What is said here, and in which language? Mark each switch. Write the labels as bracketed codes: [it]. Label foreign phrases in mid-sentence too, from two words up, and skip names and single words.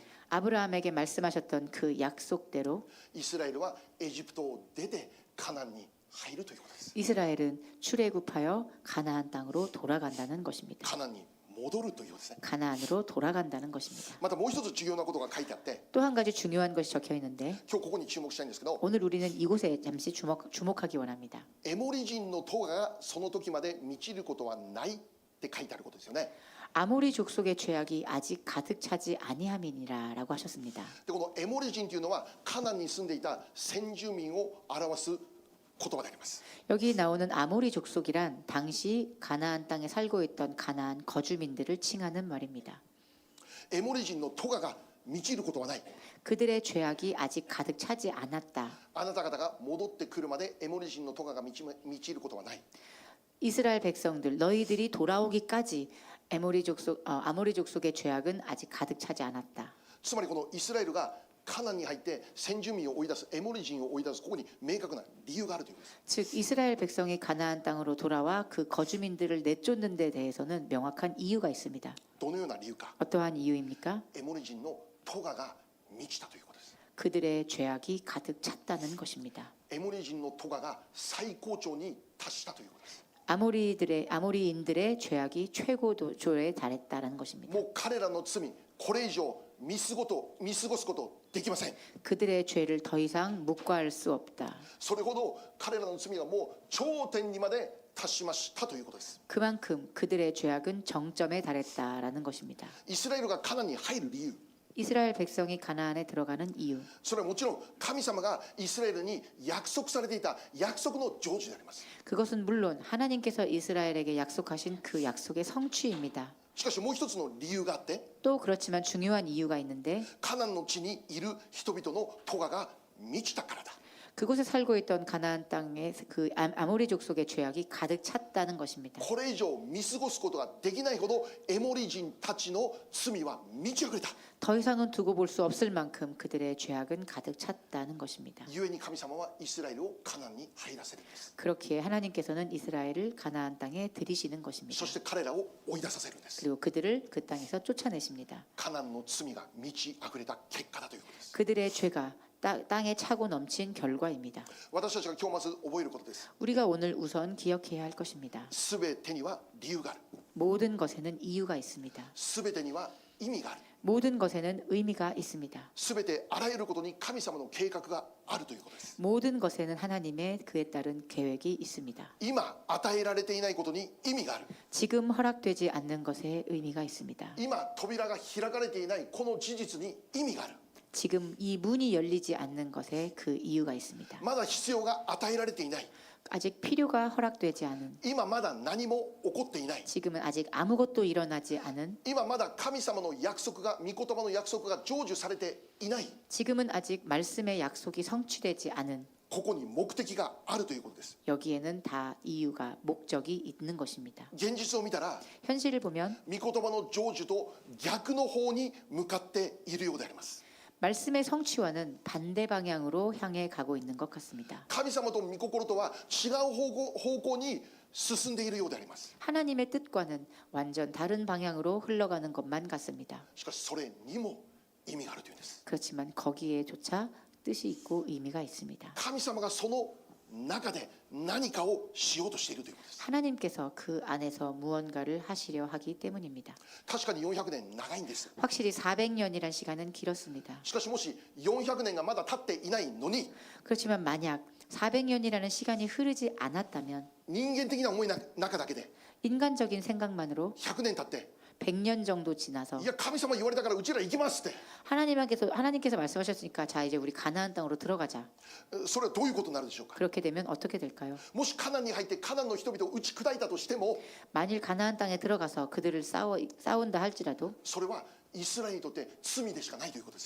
[ko] 아브라함에게 말씀하셨던 그 약속대로 [ja] イスラエルはエジプトを出てカナンに入るということです。 [ko] 이스라엘은 출애굽하여 가나안 땅으로 돌아간다는 것입니다. [ja] カナンに戻るということですね。 [ko] 가나안으로 돌아간다는 것입니다. [ja] またもう一つ重要なことが書いてあって、 [ko] 또 한 가지 중요한 것이 적혀 있는데 [ja] 今日ここに注目したいんですけど、 [ko] 오늘 우리는 이곳에 잠시 주목하기 원합니다. [ja] エモリ人の咎がその時まで満ちることはないって書いてあることですよね。 [ko] 아모리 족속의 죄악이 아직 가득 차지 아니함이니라라고 하셨습니다. [ja] でこのエモリ人というのはカナンに住んでいた先住民を表す言葉であります。 [ko] 여기 나오는 아모리 족속이란 당시 가나안 땅에 살고 있던 가나안 거주민들을 칭하는 말입니다. [ja] エモリ人の咎が満ちることはない。 [ko] 그들의 죄악이 아직 가득 차지 않았다. [ja] あなた方が戻ってくるまでエモリ人の咎が満ちることはない。 [ko] 이스라엘 백성들 너희들이 돌아오기까지 아모리 족속의 죄악은 아직 가득 차지 않았다. [ja] つまりこのイスラエルがカナンに入って先住民を追い出す、エモリ人を追い出す、ここに明確な理由があるということです。 [ko] 즉 이스라엘 백성이 가나안 땅으로 돌아와 그 거주민들을 내쫓는 데 대해서는 명확한 이유가 있습니다. [ja] どのような理由か。 [ko] 어떠한 이유입니까? [ja] エモリ人の咎が満ちたということです。 [ko] 그들의 죄악이 가득 찼다는 것입니다. [ja] エモリ人の咎が最高潮に達したということです。 [ko] 아모리인들의 죄악이 최고조에 달했다는 것입니다. [ja] もう彼らの罪、これ以上見過ごすことできません。 [ko] 그들의 죄를 더 이상 묵과할 수 없다. [ja] それほど彼らの罪がもう頂点にまで達しましたということです。 [ko] 그만큼 그들의 죄악은 정점에 달했다라는 것입니다. [ja] イスラエルがカナンに入る理由、 [ko] 이스라엘 백성이 가나안에 들어가는 이유. [ja] それはもちろん神様がイスラエルに約束されていた約束の成就であります。 [ko] 그것은 물론 하나님께서 이스라엘에게 약속하신 그 약속의 성취입니다. [ja] しかしもう一つの理由があって、 [ko] 또 그렇지만 중요한 이유가 있는데 [ja] カナンの地にいる人々の咎が満ちたからだ。 [ko] 그곳에 살고 있던 가나안 땅에 그 아모리 족속의 죄악이 가득 찼다는 것입니다. [ja] これ以上見過ごすことができないほどエモリ人たちの罪は満ち溢れた。 [ko] 더 이상은 두고 볼 수 없을 만큼 그들의 죄악은 가득 찼다는 것입니다. [ja] 故に神様はイスラエルをカナンに入らせるんです。 [ko] 그렇기에 하나님께서는 이스라엘을 가나안 땅에 들이시는 것입니다. [ja] そして彼らを追い出させるんです。 [ko] 그리고 그들을 그 땅에서 쫓아내십니다. [ja] カナンの罪が満ち溢れた結果だということです。 [ko] 그들의 죄가 땅에 차고 넘친 결과입니다. [ja] 私たちが今日まず覚えることです。 [ko] 우리가 오늘 우선 기억해야 할 것입니다. [ja] すべてには理由がある。 [ko] 모든 것에는 이유가 있습니다. [ja] すべてには意味がある。 [ko] 모든 것에는 의미가 있습니다. [ja] すべてあらゆることに神様の計画があるということです。 [ko] 모든 것에는 하나님의 그에 따른 계획이 있습니다. [ja] 今与えられていないことに意味がある。 [ko] 지금 허락되지 않는 것에 의미가 있습니다. [ja] 今扉が開かれていないこの事実に意味がある。 [ko] 지금 이 문이 열리지 않는 것에 그 이유가 있습니다. [ja] まだ必要が与えられていない。 [ko] 아직 필요가 허락되지 않은, [ja] 今まだ何も起こっていない。 [ko] 지금은 아직 아무것도 일어나지 않은, [ja] 今まだ神様の約束が、御言葉の約束が成就されていない。 [ko] 지금은 아직 말씀의 약속이 성취되지 않은, [ja] ここに目的があるということです。 [ko] 여기에는 다 이유가 목적이 있는 것입니다. [ja] 現実を見たら [ko] 현실을 보면 [ja] 御言葉の成就と逆の方に向かっているようであります。 [ko] 말씀의 성취와는 반대 방향으로 향해 가고 있는 것 같습니다. [ja] 神様と御心とは違う方向に進んでいるようであります。 [ko] 하나님의 뜻과는 완전 다른 방향으로 흘러가는 것만 같습니다. [ja] しかしそれにも意味があるというんです。 [ko] 그렇지만 거기에조차 뜻이 있고 의미가 있습니다. [ja] 神様がその中で何かをしようとしているということです。 [ko] 하나님께서 그 안에서 무언가를 하시려 하기 때문입니다. [ja] 確かに400年長いんです。 [ko] 확실히 400년이란 시간은 길었습니다. [ja] しかしもし400年がまだ経っていないのに [ko] 그렇지만 만약 400년이라는 시간이 흐르지 않았다면 [ja] 人間的な思いの中だけで [ko] 인간적인 생각만으로 [ja] 100 年経って [ko] 100년 정도 지나서 [ja] いや神様言われたからうちら行きますって [ko] 하나님께서 말씀하셨으니까 자 이제 우리 가나안 땅으로 들어가자. [ja] それはどういうことになるでしょうか。 [ko] 그렇게 되면 어떻게 될까요? [ja] もしカナンに入ってカナンの人々を打ち砕いたとしても [ko] 만일 가나안 땅에 들어가서 그들을 싸운다 할지라도 [ja] それはイスラエルにとって罪でしかないということですよ。